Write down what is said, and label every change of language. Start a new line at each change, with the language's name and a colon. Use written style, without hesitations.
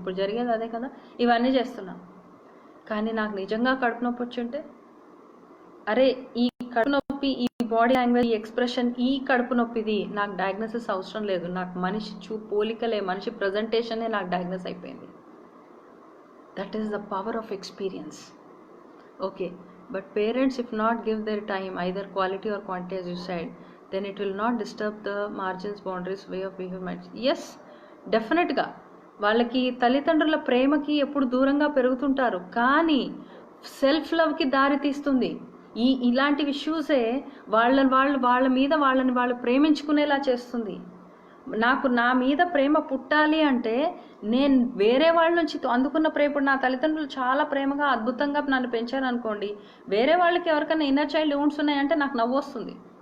Telugu: ఇప్పుడు జరిగేది అదే కదా, ఇవన్నీ చేస్తున్నాం. కానీ నాకు నిజంగా కడుపు నొప్పి వచ్చింటే, అరే ఈ కడుపు నొప్పి, ఈ బాడీ లాంగ్వేజ్, ఈ ఎక్స్ప్రెషన్, ఈ కడుపు నొప్పిది, నాకు డయాగ్నోసిస్ అవసరం లేదు. నాకు మనిషి పోలికలే, మనిషి ప్రజెంటేషనే నాకు డయాగ్నోస్ అయిపోయింది.
English: That is the power of experience. Okay, but parents if not give their time, either quality or quantity as you said, then it will not disturb the margins, boundaries, way of behavior. Yes, definitely
Telugu: గా వాళ్ళకి తల్లిదండ్రుల ప్రేమకి ఎప్పుడు దూరంగా పెరుగుతుంటారు, కానీ self లవ్కి దారి తీస్తుంది. ఇలాంటి ఇష్యూసే వాళ్ళ మీద వాళ్ళని ప్రేమించుకునేలా చేస్తుంది. నా మీద ప్రేమ పుట్టాలి అంటే నేను వేరే వాళ్ళ నుంచి అందుకున్న ప్రేమ, ఇప్పుడు నా తల్లిదండ్రులు చాలా ప్రేమగా అద్భుతంగా నన్ను పెంచారు అనుకోండి, వేరే వాళ్ళకి ఎవరికైనా ఇన్నర్ చైల్డ్ వుండ్స్ ఉన్నాయంటే నాకు నవ్వు వస్తుంది.